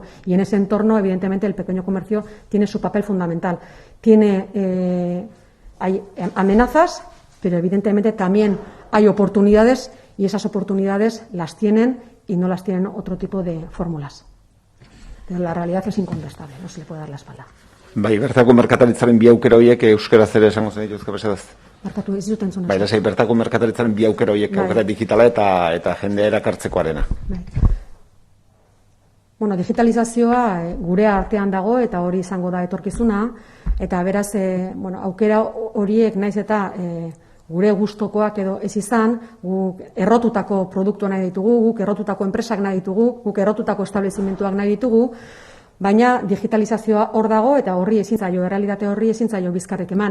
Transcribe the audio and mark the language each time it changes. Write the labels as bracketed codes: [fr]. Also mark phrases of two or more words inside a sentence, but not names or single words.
[es] Y en ese entorno, evidentemente, el pequeño comercio tiene su papel fundamental. Hay amenazas, pero evidentemente también hay oportunidades, y esas oportunidades las tienen y no las tienen otro tipo de fórmulas. Pero la realidad es incontestable, no se le puede dar la espalda. [eu] Bai, bertako merkataritzaren bi aukera horiek euskaraz ere esango zen dituzke besedaz. Barkatu, ez dut entzun. Bai, lasai, bertako merkataritzaren bi aukera horiek, aukera digitala eta jendea erakartzekoarena. Bueno, digitalizazioa gure artean dago eta hori izango da etorkizuna, eta beraz, aukera horiek naiz eta gure gustokoak edo ez izan, guk errotutako produktua nahi ditugu, guk errotutako enpresak nahi ditugu, guk errotutako establezimentuak nahi ditugu, baina digitalizazioa hor dago eta horri ezin zaio, errealitate horri ezin zaio bizkarrik eman.